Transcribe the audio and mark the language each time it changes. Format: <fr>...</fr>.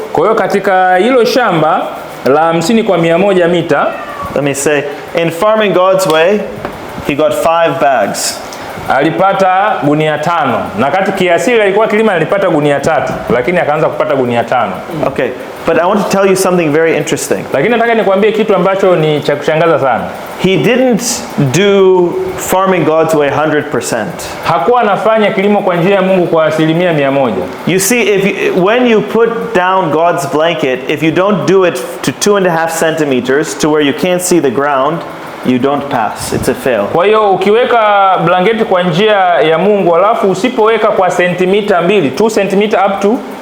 <sw>kwa hiyo katika hilo shamba la 50 kwa 100 mita,</sw> <en>let me say, in farming God's way, he got 5 bags.</en> <sw>Alipata gunia 5, na kati kiasili alikuwa kilima alipata gunia 3, lakini akaanza kupata gunia 5.</sw> <en>Okay, but I want to tell you something very interesting.</en> <sw>Lakini nataka nikwambie kitu ambacho ni cha kushangaza sana.</sw> <en>He didn't do farming God's way 100%.</en> <sw>Hakuwa anafanya kilimo kwa njia ya Mungu kwa 100%.</sw> <en>You see, when you put down God's blanket, if you don't do it to 2.5 centimeters to where you can't see the ground, you don't pass. It's a fail.</en> <sw>Kwa hiyo ukiweka blanketi kwa njia ya Mungu alafu usipoweka kwa sentimita 2,</sw> <en>2 centimeter up to</en>